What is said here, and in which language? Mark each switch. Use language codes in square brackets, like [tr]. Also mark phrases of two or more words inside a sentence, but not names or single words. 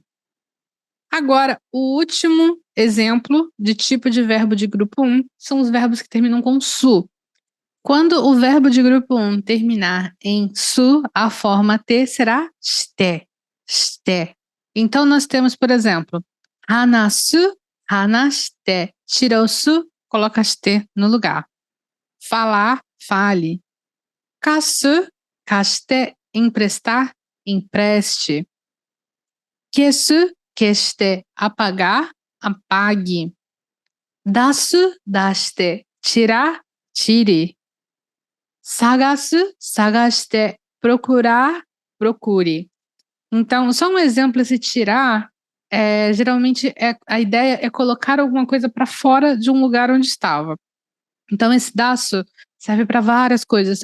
[pt] Agora, o último exemplo de tipo de verbo de grupo um são os verbos que terminam com su. Quando o verbo de grupo um terminar em su, a forma T será shite. Shite. Então, nós temos, por exemplo, [ja] 話す、話して. [pt] Tira o su, coloca shite no lugar. Falar, fale. [ja] 貸す、貸して, [pt] emprestar, empreste. [ja] 消す、消して, [pt] apagar, apague. [ja] 出す、出して, [pt] tirar, tire. [ja] 探す、探して, [pt] procurar, procure. Então, só um exemplo, esse tirar, geralmente a ideia é colocar alguma coisa para fora de um lugar onde estava. Então, esse daço serve para várias coisas.